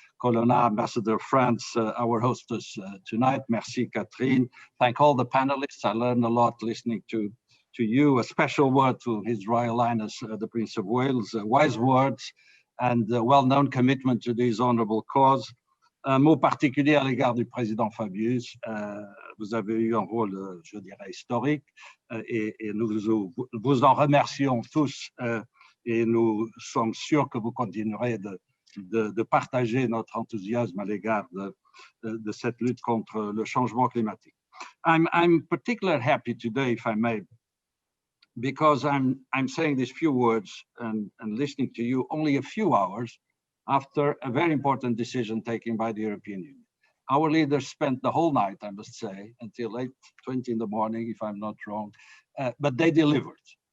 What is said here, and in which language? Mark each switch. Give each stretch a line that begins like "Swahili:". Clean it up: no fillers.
English: Colonna, Ambassador of France, our hostess tonight. Merci, Catherine. Thank all the panelists. I learned a lot listening to you. A special word to His Royal Highness, the Prince of Wales. Wise words and well-known commitment to this honorable cause.
French: Un mot particulier à l'égard du président Fabius. Vous avez eu un rôle, je dirais, historique et nous vous en remercions tous et nous sommes sûrs que vous continuerez de partager notre enthousiasme à l'égard de cette lutte contre le changement climatique.
English: I'm particularly happy today, if I may, because I'm saying these few words and listening to you only a few hours after a very important decision taken by the European Union. Our leaders spent the whole night, I must say, until 8:20 in the morning, if I'm not wrong, but they delivered.